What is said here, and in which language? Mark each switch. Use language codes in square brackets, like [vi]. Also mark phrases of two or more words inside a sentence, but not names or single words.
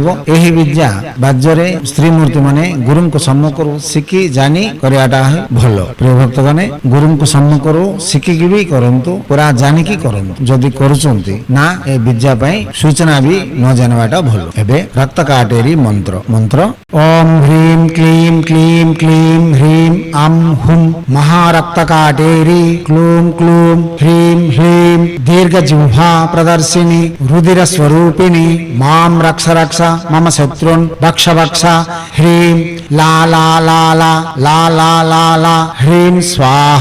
[or] ଏହି ବିଦ୍ୟା ବାଜ୍ୟରେ ସ୍ତ୍ରୀ ମୂର୍ତ୍ତି ମାନେ ଗୁରୁଙ୍କ ସମ୍ମୁଖରୁ ଶିଖି ଜାଣି କରିବାଟା ଭଲ। ପ୍ରିୟ ଭକ୍ତଗଣ, ଗୁରୁଙ୍କ ସମ୍ମୁଖରୁ ଶିଖିକି ବି କରନ୍ତୁ, ପୁରା ଜାଣିକି କରନ୍ତୁ। ଯଦି କରୁଛନ୍ତି ନା ଏ ବିଦ୍ୟା ପାଇଁ ସୂଚନା ବି ନ ଜାଣିବାଟା ଭଲ। ଏବେ ରକ୍ତ କାଟେରୀ ମନ୍ତ୍ର। ମନ୍ତ୍ର [sa] ఓం హ్రీం క్లీం క్లీం క్లీం హ్రీం అం హుం మహారక్త కాటేరి క్లూం క్లూం హ్రీం హ్రీం దీర్ఘజిహ్వా ప్రదర్శిని రుధిర స్వరూపిణి మాం రక్ష రక్ష మమ శత్రున్ భక్ష భక్ష హ్రీం లా లా లా లా లా లా లా లా హ్రీం స్వాహ.